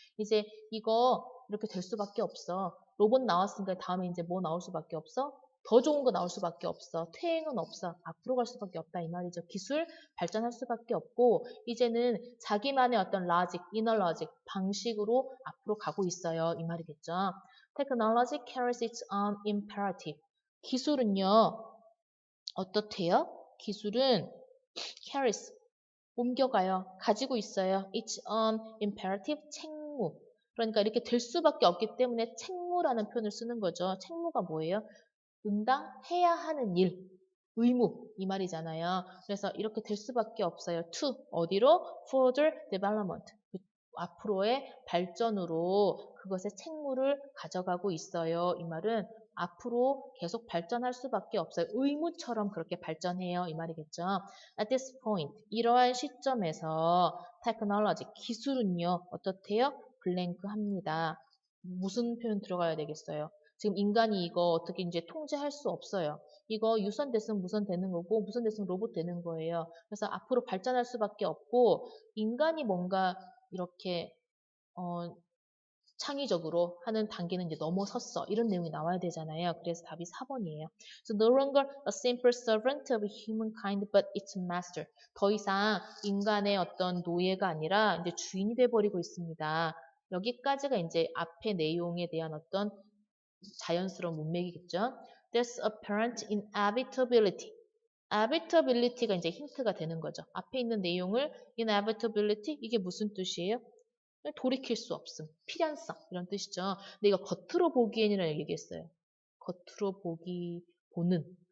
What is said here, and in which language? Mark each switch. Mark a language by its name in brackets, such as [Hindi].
[Korean] 이제 이거 이렇게 될 수밖에 없어. 로봇 나왔으니까 다음에 이제 뭐 나올 수밖에 없어? 더 좋은 거 나올 수밖에 없어. 퇴행은 없어. 앞으로 갈 수밖에 없다 이 말이죠. 기술 발전할 수밖에 없고 이제는 자기만의 어떤 로직, 이너 로직 방식으로 앞으로 가고 있어요 이 말이겠죠. [English] Technology carries its own imperative. [Korean] 기술은요, 어떻대요? 기술은 [English] carries, [Korean] 옮겨가요. 가지고 있어요. [English] its own imperative, [Korean] 책무. 그러니까 이렇게 될 수밖에 없기 때문에 책무라는 표현을 쓰는 거죠. 책무가 뭐예요? 해야 하는 일, 의무 이 말이잖아요. 그래서 이렇게 될 수밖에 없어요. [English] to [Korean] 어디로? [English] further development. [Korean] 앞으로의 발전으로 그것의 책무를 가져가고 있어요. 이 말은 앞으로 계속 발전할 수밖에 없어요. 의무처럼 그렇게 발전해요. 이 말이겠죠. [English] At this point, [Korean] 이러한 시점에서 [English] technology, [Korean] 기술은요. 어떻대요? 블랭크합니다. 무슨 표현 들어가야 되겠어요? 지금 인간이 이거 어떻게 이제 통제할 수 없어요. 이거 유선 됐으면 무선 되는 거고 무선 됐으면 로봇 되는 거예요. 그래서 앞으로 발전할 수밖에 없고 인간이 뭔가 이렇게 창의적으로 하는 단계는 이제 넘어섰어. 이런 내용이 나와야 되잖아요. 그래서 답이 4번이에요. [English] So no longer a simple servant of humankind, but its master. [Korean] 더 이상 인간의 어떤 노예가 아니라 이제 주인이 돼버리고 있습니다. 여기까지가 이제 앞의 내용에 대한 어떤 자연스러운 문맥이겠죠. [English] There's apparent inevitability. [Korean] inevitability가 이제 힌트가 되는 거죠. 앞에 있는 내용을 inevitability 이게 무슨 뜻이에요? 돌이킬 수 없음, 필연성 이런 뜻이죠. 근데 이거 겉으로 보기엔이라는 얘기했어요. 겉으로 보는.